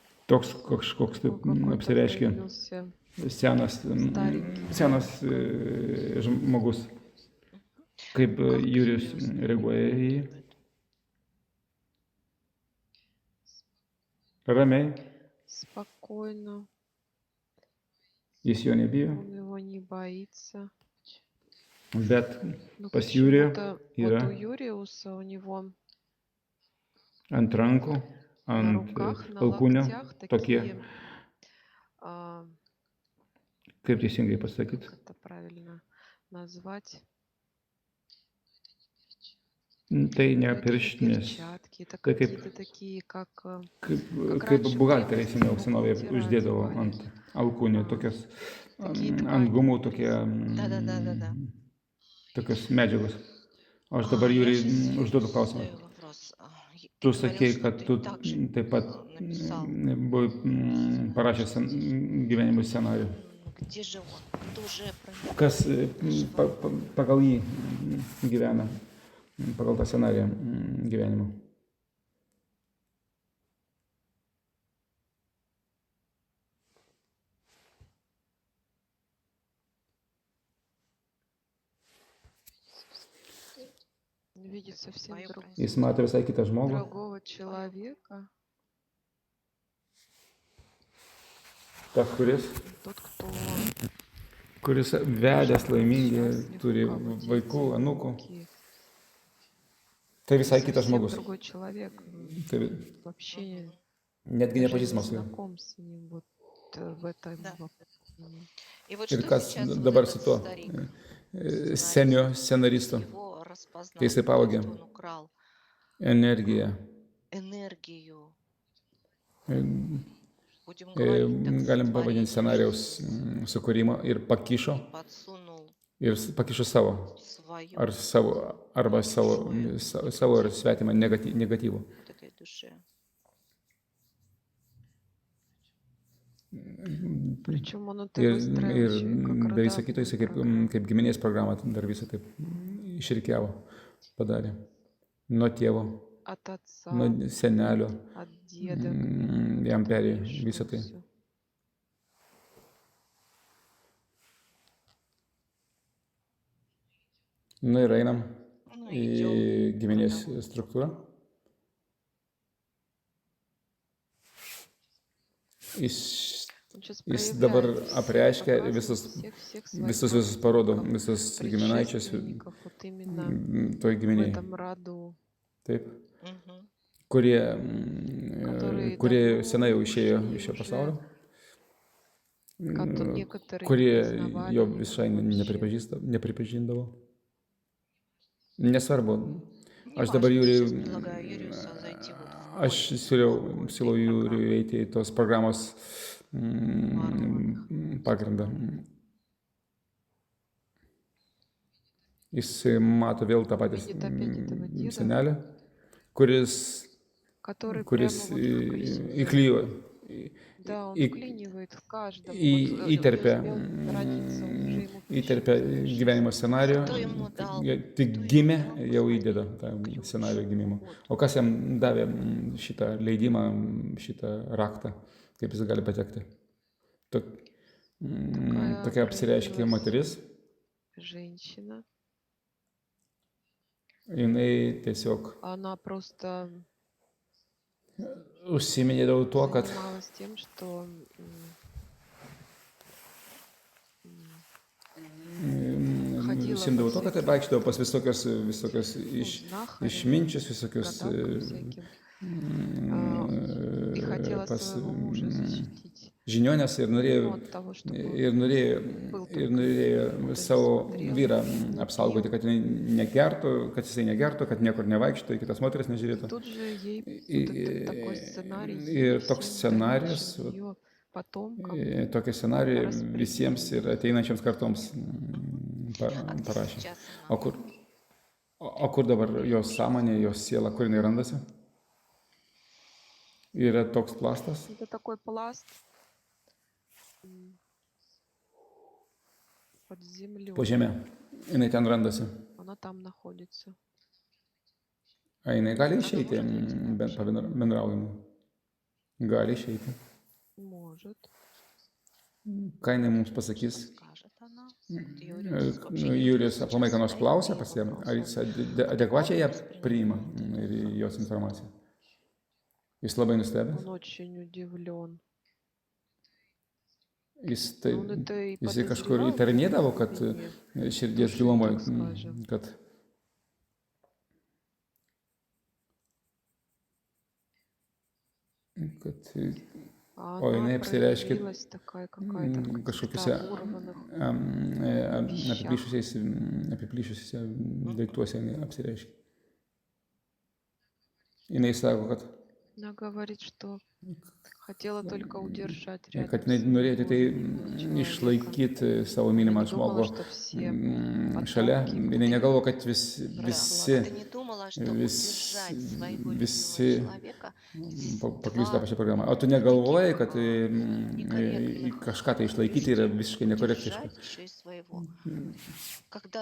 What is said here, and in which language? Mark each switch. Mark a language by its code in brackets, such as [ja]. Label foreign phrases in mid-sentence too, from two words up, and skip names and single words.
[lt] toks kažkoks taip [ru] Какой-то [lt] apsireiškia [ru] появился старенький. [lt] senas žmogus. Kaip Jurijus reaguoja į jį? Ramiai, [ru] Спокойно. [lt] jis jo nebijo, [ru] Он его не боится. [lt] bet [ru] Но [lt] pas Jurijų [ru] почему-то вот [lt] yra [ru] у Юриуса, у него [lt] ant rankų, [ru] на [lt] ant [ru] руках, на [lt] alkūnių [ru] локтях [lt] tokie, [ru] такие, а, [lt] kaip teisingai pasakyti, [ru] как это правильно назвать, [lt] tai ne [ru] какие [lt] pirštinės, [ru] перчатки, это [lt] tai kaip, [ru] какие-то такие, как [lt] kaip [ru] раньше [lt] buhalteriai [ru] в [lt] senovėje [ru] бухгалтеры [lt] uždėdavo [ru] одевали. [lt] ant alkūnių, [ru] А, [lt] tokias [ru] Такие [lt] ant [ru] ткани [lt] gumų, tokie, [ru] Да-да-да-да-да. [lt] tokios medžiagos. O aš dabar [ru] Я [lt] Jurijui [ru] сейчас [lt] užduodu klausimą. [ru] задаю вопрос. [lt] Tu [ru] Ты говорил, [lt] sakei, [ru] что [lt] kad [ru] ты [lt] tu [ru] также [lt] taip pat [ru] написал, [lt] buvai parašęs gyvenimo scenarijų. [ru] где же он? Ты уже про него [lt] Kas [ru] живой. [lt] pagal jį gyvena, pagal tą scenariją gyvenimo. [ru] видит совсем Твое [lt] Jis mato visai kitą žmogų, [ru] другого человека. [lt] tas, [ru] Тот, кто [lt] kuris vedęs laimingi, [ru] счастлив, [lt] turi [ru] у кого [lt] vaikų, [ru] дети, [lt] anūkų. [ru] внуки. [lt] Tai visai kitas [ru] Совсем [lt] žmogus. [ru] другой человек. [lt] Tai [ru] Вообще [lt] netgi [ru] даже не [lt] nepažįstamas su juo. [ru] знаком с ним вот в этом Да. воплощении. И вот [lt] Ir [ru] что [lt] kas [ru] сейчас вот [lt] dabar [ru] этот [lt] su tuo [ru] старик, [lt] senio scenaristu, [ru] его распознал, [lt] kai jisai [ru] то [lt] pavogė [ru] есть он украл [lt] energiją. [ru] энергию. E, Будем говорить, так, [lt] Galim pavadinti scenarijaus sukūrimą ir pakišo, [ru] и подсунул [lt] ir pakišo savo, [ru] свою [lt] ar savo, arba savo ir svetimą negatyvų. [ru] вот этой душе. Причем он это [lt] Ir, [ru] выстроил [lt] ir [ru] еще и как [lt] be viso [ru] родовую [lt] kito, jisai [ru] программу. [lt] kaip giminės programą dar visą taip išrikiavo, padarė. Nuo tėvo, [ru] От отца, [lt] nuo senelio, [ru] от деда. [lt] jam [ru] как-то [lt] perėjo [ru] перешло [lt] visą tai. [ru] всё. [lt] Nu ir einam [ru] Ну, [lt] į [ru] идем [lt] giminės [ru] родовую [lt] struktūrą. Jis, [ru] Он сейчас [lt] jis dabar [ru] проявляет всех, [lt] apreiškia [ru] показывает [lt] visus [ru] своих [lt] parodo, [ru] родственников, [lt] visus giminaičius [ru] предшественников, вот именно [lt] toj [ru] в [lt] giminėje. [ru] этом роду, [lt] Taip. Мгм. Kurie, [ru] которые [lt] kurie [ru] давно [lt] senai jau išėjo [ru] ушли [lt] iš šio [ru] уже, [lt] pasaulio, [ru] некоторые не [lt] kurie [ru] признавали [lt] jo [ru] его [lt] visai [ru] вообще. [lt] nepripažindavo. Nesvarbu. Aš [ru] Неважно, [lt] dabar [ru] я [lt] Jurijui, [ru] сейчас предлагаю Юриусу зайти вот в [lt] aš [ru] более [lt] siūliau [ru] глубокую [lt] Jurijui [ru] программу. [lt] eiti į tos programos [ru] Ворованных. [lt] pagrindą. Jis mato vėl tą patį [ru] Видит опять этого деда, [lt] senelį, kuris [ru] который [lt] kuris [ru] прямо вот вклинивает. [lt] įklijo, [ru] Да, он [lt] į- [ru] вклинивает в каждого. [lt] į- [ru] Вот [lt] įterpia [ru] успел родиться, он уже ему [lt] įterpia [ru] причитывает [lt] gyvenimo [ru] жизнь. [lt] scenarijų, [ru] Кто ему дал, [lt] tik [ru] кто ему [lt] gimė, [ru] дал [lt] jau [ru] входить, [lt] įdeda tą [ru] ключ, [lt] scenarijų gimimo. [ru] Вот. [lt] O kas jam davė šitą leidimą, šitą raktą, kaip jis gali patekti? Tokia apsireiškia moteris, [ru] Женщина. [lt] jinai tiesiog [ru] Она просто [lt] užsiminė dėl to, kad [ru] занималась тем, что ходила [lt] užsimdavo [ru] по [lt] to, kad [ru] всяким [lt] vaikščiodavo pas visokios [ru] знахарям, [lt] išminčius, visokios [ru] гадалкам всяким. И хотела [lt] pas [ru] своего мужа защитить. [lt] žinionės ir [ru] Ну, [lt] norėjo, [ru] от того, чтобы [lt] ir norėjo, [ru] был [lt] ir [ru] только [lt] norėjo [ru] куда [lt] savo [ru] смотрел, [lt] vyrą [ru] не [lt] apsaugoti, [ru] пил. [lt] kad jisai negertų, kad niekur nevaikštų, į kitas moteris nežiūrėtų. [ru] Тут же ей И- вот этот такой сценарий [lt] ir [ru] всем [lt] toks scenarijus, [ru] дальнейшим ее потомкам [lt] tokį scenarijų [ru] распределил. [lt] visiems ir ateinančiams kartoms [ru] А где [lt] parašė. [ru] сейчас [lt] O [ru] она? [lt] kur, o kur dabar jos sąmonė, jos siela, kur jinai randasi? Yra toks plastas, [ru] Это такой пласт м, под землей. [lt] po žemė, jinai ten randasi. [ru] Она там находится. [lt] A jinai gali [ru] Она [lt] išeiti [ru] может выйти на [lt] bent [ru] общение? [lt] bendraujimui? Gali išeiti. [ru] Может. [lt] Ką jinai mums pasakys? [ru] Скажет она. Вот Юриус вообще [lt] Jurijus [ru] сейчас [lt] aplamai ką nors [ru] задает [lt] klausia [ru] ей [lt] pas ją, ar jis [ru] вопросы. [lt] adekvačiai ją [ru] Воспринимает. [lt] priima ir jos informaciją. Jis labai nustebęs. [ru] Он очень удивлен. [lt] Jis [ru] Он это и [lt] kažkur [ru] подозревал в [lt] įtarinėdavo, kad [ru] глубине [lt] širdies [ru] души, [lt] gilumoje, [ru] так скажем. [lt] kad [ru] А [lt] O jinai [ru] она [lt] apsireiškė [ru] проявилась такая какая-то в каких-то [lt] kažkokiuose [ru] оборванных [lt] apiplyšusiuose daiktuose jinai apsireiškė. Jinai sako, kad [ru] Она говорит, что хотела только удержать [lt] kad [ru] рядом [lt] jinai norėjo tik tai [ru] человека. [lt] išlaikyti savo [ru] Она [lt] mylimą [ru] не думала, [lt] žmogų [ru] что все [lt] šalia. [ru] потомки [lt] Jinai negalvo, kad [ru] Как [lt] visi [ru] ты не думала, что удержать своего [lt] visi [ru] любимого человека [lt] paklius tą [ru] два [lt] pačią programą. O tu negalvoji, kad [ru] некорректных [lt] kažką tai išlaikyti yra visiškai nekorektiška. [ru] удержать еще и своего. Когда